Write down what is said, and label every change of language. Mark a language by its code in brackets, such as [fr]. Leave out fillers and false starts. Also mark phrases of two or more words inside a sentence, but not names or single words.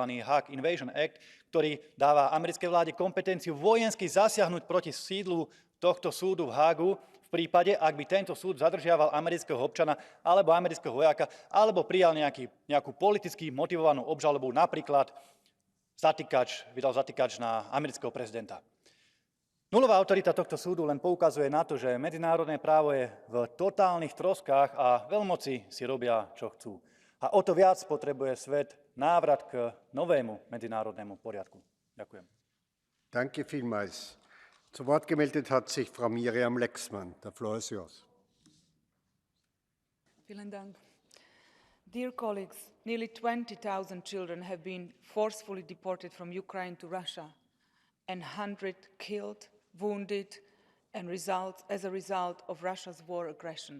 [sk] Hague Invasion Act, ktorý dáva americkej vláde kompetenciu vojensky zasiahnuť proti sídlu tohto súdu v Hágu v prípade, ak by tento súd zadržiaval amerického občana alebo amerického vojaka, alebo prijal nejakú politicky motivovanú obžalobu, napríklad vydal zatýkač na amerického prezidenta. Nulová autorita tohto súdu len poukazuje na to, že medzinárodné právo je v totálnych troskách a veľmoci si robia, čo chcú. A o to viac potrebuje svet návrat k novému medzinárodnému poriadku. Ďakujem. [de] Danke vielmals. Zu Wort gemeldet hat sich Frau Miriam Lexmann. [en] Der floor is yours. [de] Vielen Dank. [en] Dear colleagues, nearly 20,000 children have been forcefully deported from Ukraine to Russia, and 100 killed, wounded, and as a result of Russia's war aggression.